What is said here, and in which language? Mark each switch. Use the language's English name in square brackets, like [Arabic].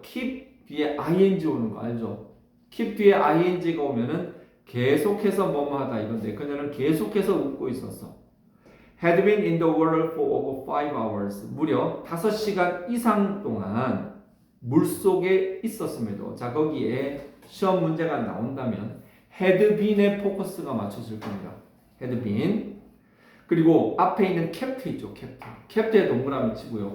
[Korean] keep 뒤에 ing 오는 거 알죠? keep 뒤에 ing가 오면은 계속해서 뭐뭐 하다 이건데 그녀는 계속해서 웃고 있었어. [English] had been in the water for over 5 hours. [Korean] 무려 5시간 이상 동안 물속에 있었음에도. 자, 거기에 시험 문제가 나온다면 had been에 포커스가 맞춰질 겁니다. [English] had been. [Korean] 그리고 앞에 있는 kept 있죠. kept에 동그라미 치고요.